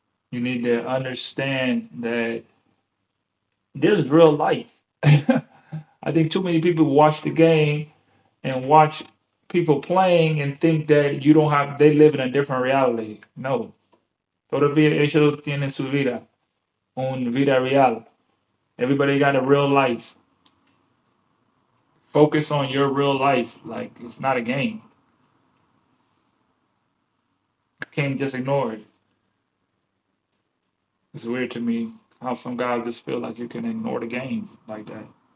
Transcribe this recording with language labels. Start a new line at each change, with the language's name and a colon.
English: You need to understand that this is real life. I think too many people watch the game and watch people playing and think that they live in a different reality. No.
Spanish: Todavía ellos tienen su vida, una vida real.
English: Everybody got a real life. Focus on your real life. Like, it's not a game. You can't just ignore it. It's weird to me how some guys just feel like you can ignore the game like that.